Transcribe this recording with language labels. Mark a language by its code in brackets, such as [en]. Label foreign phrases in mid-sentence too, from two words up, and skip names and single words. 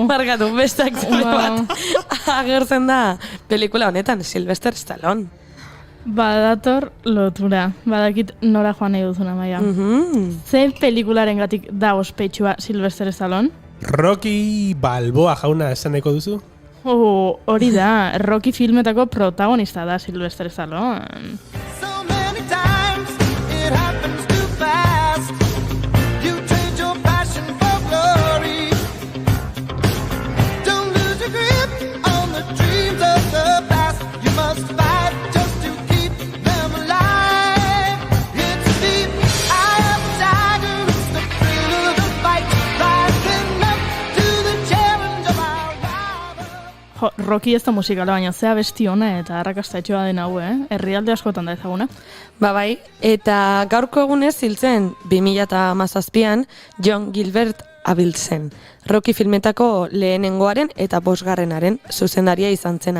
[eu] Barkatu, beste aktore bat agertzen da pelikula honetan, Sylvester Stallone. Badator lotura. Badakit nora joan nahi duzuna, Maia. Ze pelikularengatik da ospetsua Sylvester Stallone? Rocky Balboa jauna esan nahiko duzu? Hori da, Rocky filmetako protagonista da Sylvester Stallone. [en] So many times it happens too fast. You trade your passion for glory. Don't lose your grip on the dreams of the past. You must fight just to keep them alive. It's the eye of the tiger, it's the thrill of the fight. Rising up to the challenge of our rival. [eu] Rocky ez da musikala, baina zea besti ona eta arrakastatxoa den hau, herrialde askotan da ezaguna. Bai, eta gaurko egunez hiltzen 2017an John Gilbert abiltzen. Rocky filmetako lehenengoaren eta 5. zuzendaria izan zena.